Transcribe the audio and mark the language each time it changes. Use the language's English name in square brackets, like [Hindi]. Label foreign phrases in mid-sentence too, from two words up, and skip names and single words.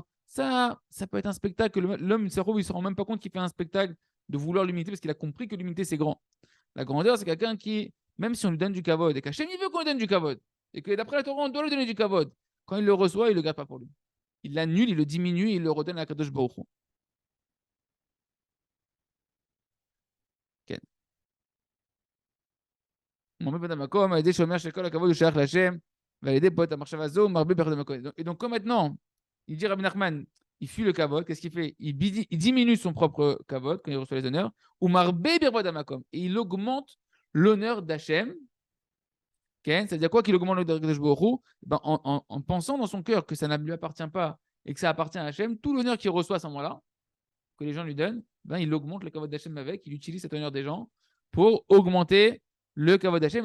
[French] Ça peut être un spectacle. L'homme, il ne se rend même pas compte qu'il fait un spectacle de vouloir l'humilité parce qu'il a compris que l'humilité, c'est grand. La grandeur, c'est quelqu'un qui, même si on lui donne du kavod, et qu'Hachem, il veut qu'on lui donne du kavod, et que d'après la Torah, on doit lui donner du kavod, quand il le reçoit, il ne le garde pas pour lui. Il l'annule, il le diminue, il le redonne à [Hebrew] Kadosh Baruch Hu. [French] כן. [Hebrew] הוא עומד במקום, על ידי שאומר שכל הכבוד הוא שייך להשם, ועל ידי פה את המחשבה הזו, הוא מרבה בכבוד המקום. [French] Et donc, comme maintenant, il dit Rabbi Nachman, il fuit le kavod, qu'est-ce qu'il fait? Il diminue son propre kavod quand il reçoit les honneurs, ou [Hebrew] marbe birvod amakom, [French] et il augmente l'honneur d'Hachem. Okay? C'est-à-dire quoi qu'il augmente l'honneur de Baruch ben, en pensant dans son cœur que ça ne lui appartient pas et que ça appartient à Hachem, tout l'honneur qu'il reçoit à ce moment-là, que les gens lui donnent, ben, il augmente le kavod d'Hachem avec, il utilise cet honneur des gens pour augmenter le kavod d'Hachem.